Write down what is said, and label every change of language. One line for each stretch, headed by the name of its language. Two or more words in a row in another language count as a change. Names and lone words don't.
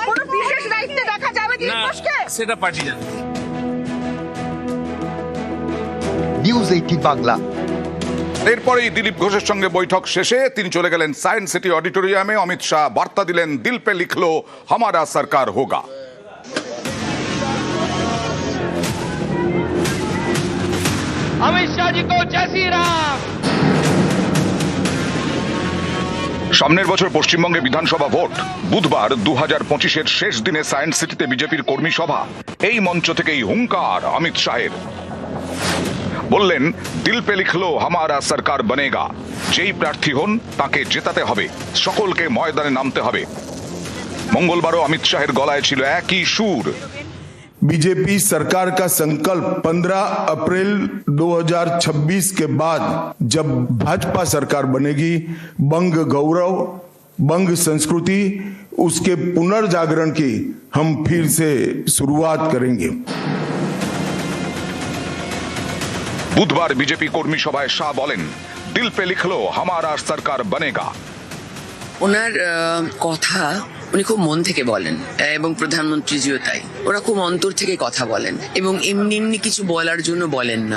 Bangla: কোনো দিবসকে? সেটা পার্টি জানে। নিউজ 18 বাংলা। এরপরেই দিলীপ ঘোষের সঙ্গে বৈঠক শেষে তিনি চলে গেলেন সায়েন্স সিটি অডিটোরিয়ামে। অমিত শাহ বার্তা দিলেন,
Hindi: दिल पे लिखलो हमारा सरकार होगा। अमित शाह जी को जय श्री राम।
Bangla: সামনের বছর পশ্চিমবঙ্গে বিধানসভা ভোট। বুধবার 2025-এর শেষ দিনে সায়েন্স সিটিতে বিজেপির কর্মী সভা। এই মঞ্চ থেকেই হুঙ্কার অমিত শাহের। বললেন,
Hindi: दिल पे लिखलो हमारा सरकार बनेगा।
Bangla: যেই প্রার্থী হন তাকে জেতাতে হবে, সকলকে ময়দানে নামতে হবে। মঙ্গলবারও অমিত শাহের গলায় ছিল একই সুর।
Hindi: बीजेपी सरकार का संकल्प 15 अप्रैल 2026 के बाद जब भाजपा सरकार बनेगी, बंग गौरव, बंग संस्कृति, उसके पुनर्जागरण की हम फिर से शुरुआत करेंगे।
Bangla: বুধবার বিজেপি কর্মী সভায় শাহ বলেন,
Hindi: दिल पे लिखलो हमारा सरकार बनेगा।
Bangla: ওনার কথা উনি খুব মন থেকে বলেন এবং প্রধানমন্ত্রীজিও তাই। ওরা খুব অন্তর থেকে কথা বলেন এবং এমনি এমনি কিছু বলার জন্য বলেন না।